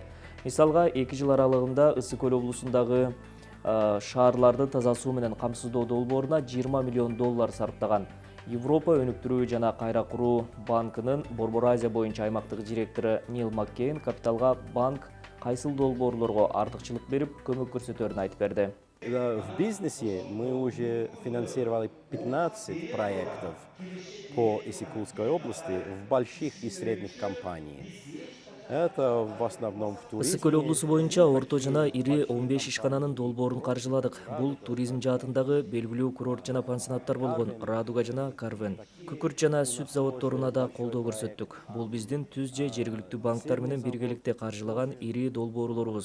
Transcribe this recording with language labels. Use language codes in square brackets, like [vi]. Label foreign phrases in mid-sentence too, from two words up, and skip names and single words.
[ky] Мисалга 2 жыл аралыгында Ысык көл облусундагы шаарларды таза суу менен камсыздоо долбооруна 20 миллион доллар сарптаган. Европа өнүктүрүү жана кайра куруу банкынын Борбор Азия боюнча аймактык директору Нил Маккейн капиталга банк кайсыл долбоорлорго артыкчылык берип көмөк көрсөтөрүн айтып берди. [ru] В бизнесе мы уже финансировали 15 проектов по Иссык-Кулской области в больших и средних компаниях. Это в основном в туризме. [ky] Ысык көл облусу боюнча орто жана ири 15 ишкананын долбоорун каржыладык. Бул туризм жаатындагы белгилүү курорт жана пансионаттар болгон Радуга жана Карвен. Күкүрт жана сүт заводдоруна да колдоо көрсөттүк. Бул биздин түз же жергиликтүү банктар менен биргеликте каржылаган ири долбоорлорубуз.